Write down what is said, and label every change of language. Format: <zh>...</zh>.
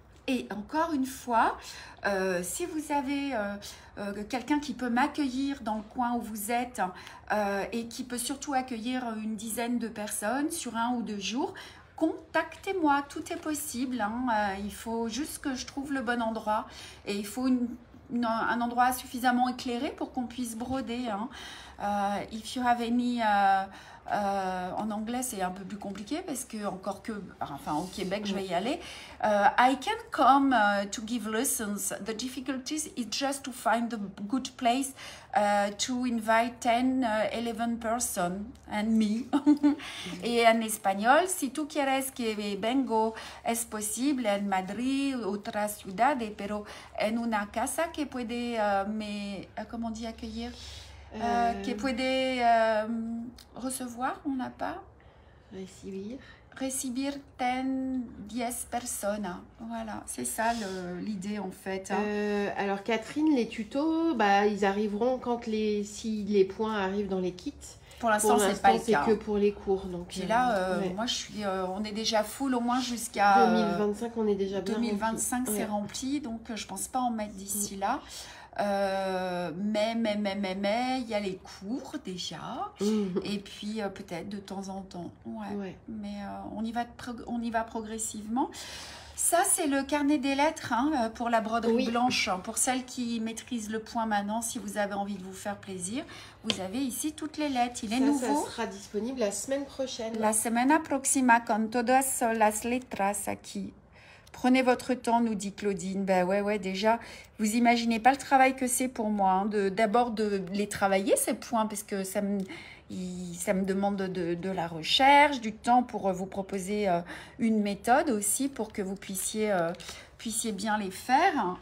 <fr>Et encore une fois, si vous avez quelqu'un qui peut m'accueillir dans le coin où vous êtes et qui peut surtout accueillir une dizaine de personnes sur 1 ou 2 jours, contactez-moi, tout est possible. Hein. Il faut juste que je trouve le bon endroit et il faut un endroit suffisamment éclairé pour qu'on puisse broder. Hein.</fr> <en>If you have any...</en> <fr>en anglais, c'est un peu plus compliqué parce que, au Québec, je vais y aller.</fr> <en>I can come to give lessons. The difficulties is just to find a good place to invite 10, 11 person and me.</en> <fr>Et en espagnol,</fr> <es>si tú quieres que vengo, es posible en Madrid, otras ciudades, pero en una casa que puede</es> <fr>comment on dit accueillir?</fr> <es>Que puede</es> <fr>recevoir, on n'a pas recibir 10 personnes. Voilà, c'est ça l'idée en fait. Alors Catherine, les tutos, ils arriveront si les points arrivent dans les kits. Pour l'instant, c'est pas le cas. C'est que pour les cours. Donc, puis là, moi, on est déjà full au moins jusqu'à 2025. On est déjà bien 2025, c'est rempli, donc je pense pas en mettre d'ici là. Mais il y a les cours déjà et puis peut-être de temps en temps mais on y va progressivement. Ça, c'est le carnet des lettres hein, pour la broderie Oui. blanche. Pour celles qui maîtrisent le point maintenant, si vous avez envie de vous faire plaisir, vous avez ici toutes les lettres. Il est nouveau. Ça sera disponible la semaine prochaine.</fr> <es>La semana próxima con todas las letras aquí.</es> <fr>Prenez votre temps, nous dit Claudine. Ben ouais, déjà, vous imaginez pas le travail que c'est pour moi. Hein, d'abord de les travailler, ces points, parce que ça me demande de la recherche, du temps pour vous proposer une méthode aussi pour que vous puissiez bien les faire.</fr>